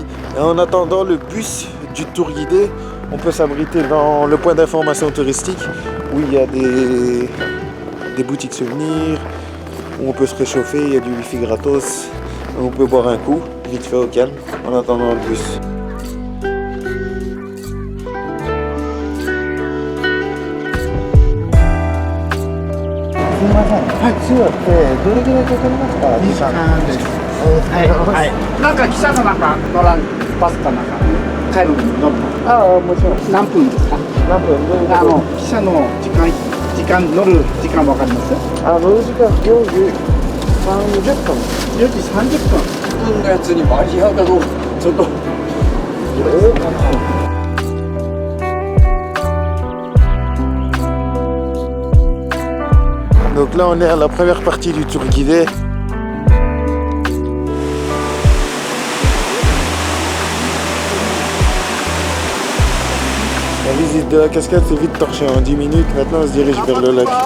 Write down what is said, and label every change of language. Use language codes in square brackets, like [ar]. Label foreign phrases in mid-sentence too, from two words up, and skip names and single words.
[fr] Et en attendant le bus du tour guidé, on peut s'abriter dans le point d'information touristique où il y a des boutiques souvenirs, où on peut se réchauffer, il y a du wifi gratos, on peut boire un coup, vite fait au calme, en attendant le bus. [ja] すみません。はい。ツアーってどれぐらいかかりますか？2時間です。はい。なんか汽車の中乗らんバスかなんか帰るのに乗るの。ああもちろん。何分ですか？何分？汽車の時間乗る時間わかります？乗る時間4時30分。4時30分。自分のやつに間に合うかどうかちょっと。 [fr] Donc là on est à la première partie du tour guidé. La visite de la cascade c'est vite torché en 10 minutes, maintenant on se dirige vers le lac.